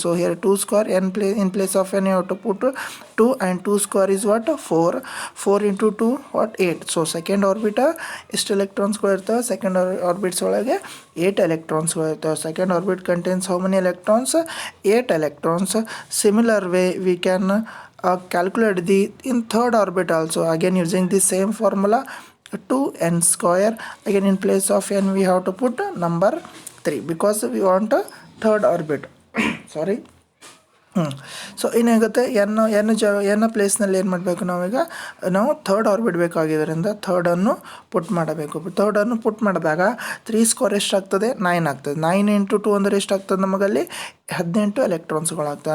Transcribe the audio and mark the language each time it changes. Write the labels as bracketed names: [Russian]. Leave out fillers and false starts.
[English] So here 2² in place of n you have to put 2 and 2² is what, 4 into 2 what, 8. [Kannada] So second ಆರ್ಬಿಟ ಎಷ್ಟು ಎಲೆಕ್ಟ್ರಾನ್ಸ್ಗಳು ಇರ್ತವೆ, second orbits ಒಳಗೆ 8 ಎಲೆಕ್ಟ್ರಾನ್ಸ್ಗಳು ಇರ್ತವೆ. [English] Second orbit contains how many electrons, 8 electrons. Similar way we can calculate the in third orbit also, again using the same formula 2n². again in place of n we have to put number 3 because we want a third orbit. sorry. [Kannada] So ಏನಾಗುತ್ತೆ, ಎನ್ನ ಪ್ಲೇಸ್ನಲ್ಲಿ ಏನು ಮಾಡಬೇಕು, ನಾವು third orbit ಬೇಕಾಗಿದ್ದರಿಂದ ಥರ್ಡನ್ನು ಪುಟ್ ಮಾಡಬೇಕು. ಥರ್ಡನ್ನು ಪುಟ್ ಮಾಡಿದಾಗ 3² ಎಷ್ಟಾಗ್ತದೆ, 9 ಆಗ್ತದೆ. 9 into 2 ಅಂದರೆ ಎಷ್ಟಾಗ್ತದೆ, ನಮಗಲ್ಲಿ 18 ಎಲೆಕ್ಟ್ರಾನ್ಸ್ಗಳಾಗ್ತದೆ.